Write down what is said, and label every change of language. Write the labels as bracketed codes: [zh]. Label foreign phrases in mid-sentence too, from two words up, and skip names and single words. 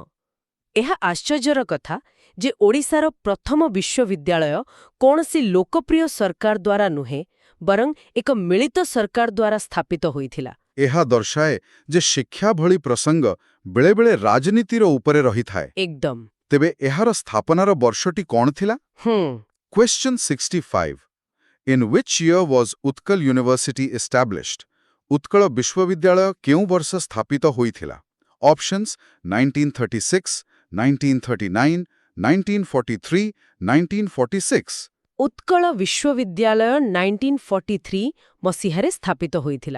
[or] ହଁ, ଏହା ଆଶ୍ଚର୍ଯ୍ୟର କଥା ଯେ ଓଡ଼ିଶାର ପ୍ରଥମ ବିଶ୍ୱବିଦ୍ୟାଳୟ କୌଣସି ଲୋକପ୍ରିୟ ସରକାର ଦ୍ୱାରା ନୁହେଁ ବରଂ ଏକ ମିଳିତ ସରକାର ଦ୍ୱାରା ସ୍ଥାପିତ ହୋଇଥିଲା। ଏହା ଦର୍ଶାଏ ଯେ ଶିକ୍ଷା ଭଳି ପ୍ରସଙ୍ଗ ବେଳେବେଳେ ରାଜନୀତିର ଉପରେ ରହିଥାଏ। ଏକଦମ। ତେବେ ଏହାର ସ୍ଥାପନାର ବର୍ଷଟି କ'ଣ ଥିଲା? [en] Question 65. In which year was Utkal University established? [or] ଉତ୍କଳ ବିଶ୍ୱବିଦ୍ୟାଳୟ କେଉଁ ବର୍ଷ ସ୍ଥାପିତ ହୋଇଥିଲା? [en] Options 1936, 1939, 1943, 1946. [or] ଉତ୍କଳ ବିଶ୍ୱବିଦ୍ୟାଳୟ 1943 ମସିହାରେ ସ୍ଥାପିତ ହୋଇଥିଲା।